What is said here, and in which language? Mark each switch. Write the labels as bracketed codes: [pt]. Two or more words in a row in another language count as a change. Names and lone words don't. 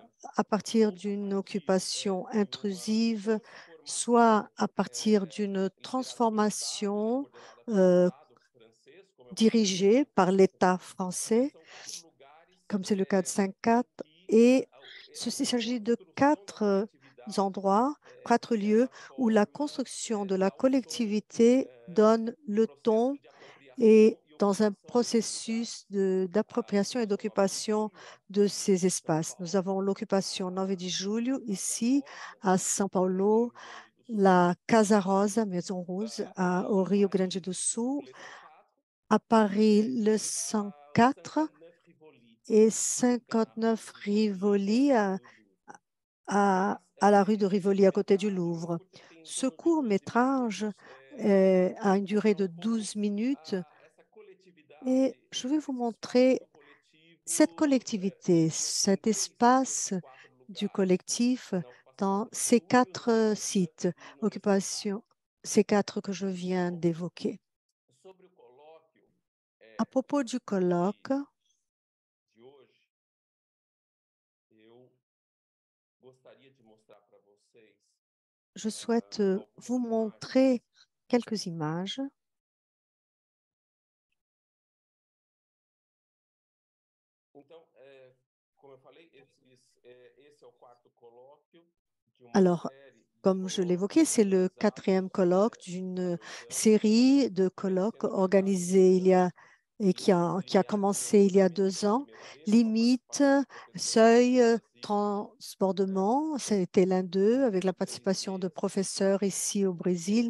[pt] intrusível, [fr] à partir [pt] ou a d'une partir [fr] occupation [pt] de uma [fr] intrusive, soit [pt] transformação [fr] à partir d'une [pt] inspirada pelo Estado, né, [fr] transformation [pt] coordenada pelo euh, Estado francês, como é o caso dessa [fr] dirigée par [pt] quatro. [fr] l'État [pt] E [fr] français, [pt] são quatro lugares [fr] comme c'est le cas de [pt] em 5-4. que [fr] Et [pt] a [fr] il s'agit de [pt] construção da [fr] 4 [pt] coletividade [fr] endroits, 4 lieux [pt] ela [fr] où la [pt] forma, [fr] construction de la [pt] dá o tom [fr] collectivité donne [pt] no [fr] le [pt] processo [fr] ton [pt] de [fr] et [pt] apropriação e [fr] dans un [pt] ocupação dessas [fr] processus [pt] unidades. [fr] d'appropriation et [pt] Nós falamos em [fr] d'occupation [pt] julho [fr] de [pt] aqui [fr] ces [pt] em São [fr] espaces. Nous [pt] Paulo, [fr] avons l'occupation 9 de julho [pt] a Casa [fr] ici [pt] Rosa, [fr] à São [pt] no Rio [fr] Paulo, [pt] Grande do Sul, [fr] la Casa Rosa, Maison Rose, au [pt] em [fr] Rio Grande [pt] Paris, [fr] do Sul, le 104, à Paris, le [pt] e ao 104 59 Rivoli, [fr] et na [pt] na Rue [fr] 59 [pt] de Rivoli, [fr] Rivoli [pt] perto do Louvre. [fr] à la rue de [pt] Esse [fr] Rivoli à côté du [pt] curta-metragem [fr] Louvre. [pt] tem em [fr] Ce [pt] torno de 12 [fr] court-métrage [pt] minutos, [fr] a une durée [pt] mostra [fr] de [pt] um pouco [fr] 12 minutes [pt] essa coletividade, [fr] et je vais vous [pt] esse espaço [fr] montrer [pt] do [fr] cette [pt] coletivo [fr] collectivité, [pt] em [fr] cet [pt] três desses [fr] espace [pt] quatro [fr] du [pt] lugares, [fr] collectif [pt] na ocupação [fr] dans [pt] 9 de [fr] ces [pt] julho, na [fr] 4 [pt] Paulista [fr] sites, [pt] e no Rio 104. [fr] occupations, ces 4 que je viens [pt] Bom, [fr] d'évoquer. [pt] sobre o colóquio [fr] À propos du colloque, [pt] de hoje, eu gostaria de mostrar para vocês [fr] je souhaite vous [pt] algumas imagens. [fr] montrer quelques images. [pt] Então, como eu falei, [fr] Alors, comme je l'évoquais, c'est le quatrième colloque d'une série de colloques organisés qui a commencé il y a 2 ans. Limite, seuil, transbordement, c'était l'un d'eux, avec la participation de professeurs ici au Brésil.